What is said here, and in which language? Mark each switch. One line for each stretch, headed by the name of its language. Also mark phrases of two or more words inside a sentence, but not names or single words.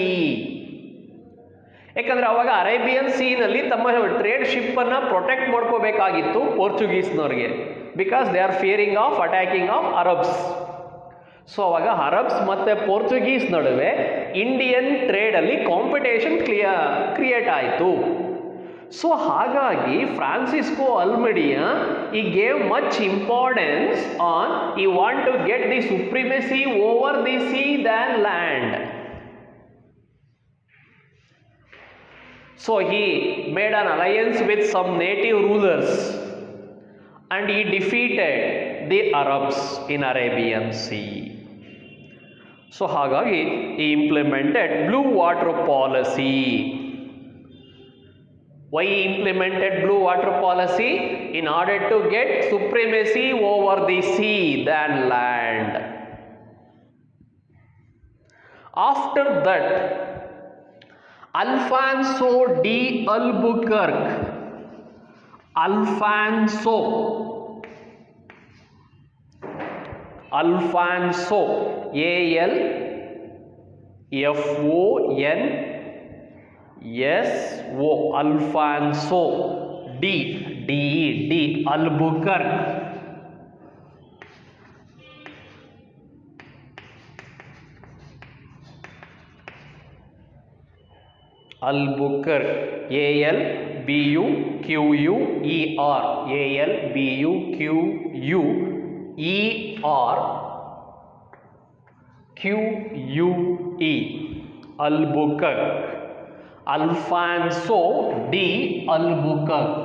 Kannada: ಯಾಕಂದರೆ ಅವಾಗ ಅರೇಬಿಯನ್ ಸೀನಲ್ಲಿ ತಮ್ಮ ಟ್ರೇಡ್ ಶಿಪ್ಪನ್ನು ಪ್ರೊಟೆಕ್ಟ್ ಮಾಡ್ಕೋಬೇಕಾಗಿತ್ತು ಪೋರ್ಚುಗೀಸ್ನವ್ರಿಗೆ,
English: because they are fearing of attacking of Arabs.
Kannada: ಸೊ ಅವಾಗ ಅರಬ್ಸ್ ಮತ್ತು ಪೋರ್ಚುಗೀಸ್ ನಡುವೆ ಇಂಡಿಯನ್ ಟ್ರೇಡಲ್ಲಿ
English: competition create
Kannada: ಆಯಿತು.
English: ಸೊ ಹಾಗಾಗಿ ಫ್ರಾನ್ಸಿಸ್ಕೋ ಅಲ್ಮೆಡಿಯಾ he gave much importance on he want to get the supremacy over the sea than land. So he made an alliance with some native rulers and he defeated the Arabs in Arabian Sea. So ಹಾಗಾಗಿ he implemented Blue Water Policy. Why he implemented Blue Water Policy? In order to get supremacy over the sea than land. After that, Alfonso de Albuquerque, Alfonso, Alfonso, A-L-F-O-N-S-O, Alfonso D Albuquerque. Albuquerque, A-L-B-U-Q-U-E-R, A-L-B-U-Q-U-E-R, Q-U-E, Albuquerque, Alfonso de Albuquerque.